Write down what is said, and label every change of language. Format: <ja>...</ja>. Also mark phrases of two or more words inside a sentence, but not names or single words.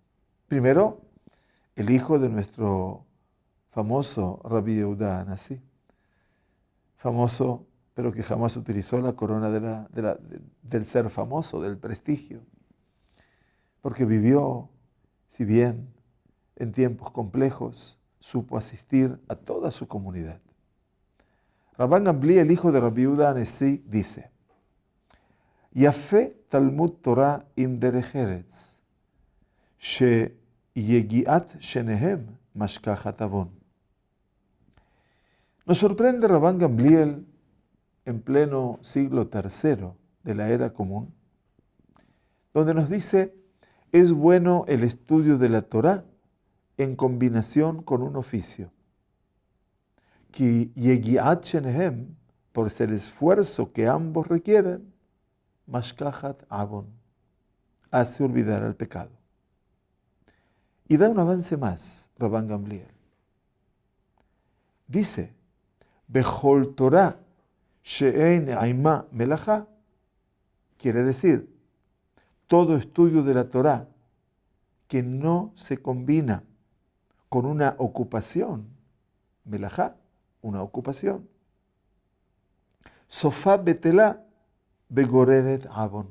<es>Primero, el hijo de nuestro famoso Rabbi Yehuda Anasí, famoso pero que jamás utilizó la corona del ser famoso, del prestigio, porque vivió, si bien en tiempos complejos, supo asistir a toda su comunidad. Rabban Gamliel, el hijo de Rabbi Yehuda Anasí, dice:</es> <he>יפה תלמוד תורה עם דרך ארץ, שיגיעת שניהם משכחת עון.</he> <es>Nos sorprende Rabban Gamliel en pleno siglo III de la era común, donde nos dice: es bueno el estudio de la Torá en combinación con un oficio.</es> <he>כי יגיעת שניהם,</he> <es>por el esfuerzo que ambos requieren,</es> <he>משכחת עון,</he> <es>hace olvidar al pecado. Y da un avance más, Rabban Gamliel.</es> <he>Dice: בכל תורה שאין עמה מלאכה,</he> <es>quiere decir, todo estudio de la Torá que no se combina con una ocupación, melajá, una ocupación,</es> <he>סופה בטלה וגוררת עון.</he>